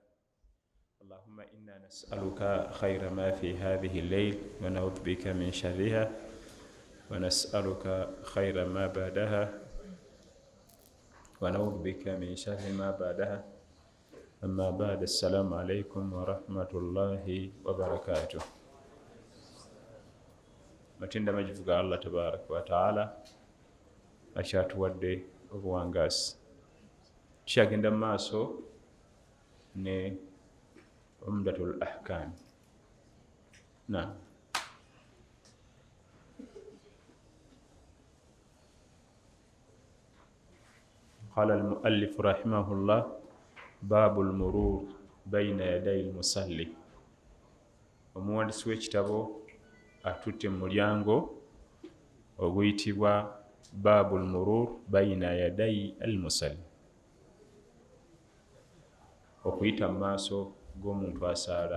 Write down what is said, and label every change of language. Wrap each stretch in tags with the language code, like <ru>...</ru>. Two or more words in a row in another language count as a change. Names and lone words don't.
<ar>اللهم إنا نسألك خير ما في هذه الليل ونعوذ بك من شرها ونسألك خير ما بعدها ونعوذ بك من شر ما بعدها. أما بعد، السلام عليكم ورحمة الله وبركاته.</ar> <lg>Matinda majivuga</lg> <ar>الله تبارك وتعالى</ar> <lg>akyatuwadde obuwangazi. Tukyagenda maaso ne UMDATUL AHKAM.</lg> <ar>قال المؤلف رحمه الله: باب المرور بين يدي المصلي.</ar> <lg>Omuwandiisi w'ekitabo atutte mu mulyango oguyitibwa Babul Murur Bayina Yadayi al-Musalli, okuyita mu maaso g'omuntu asaala.</lg>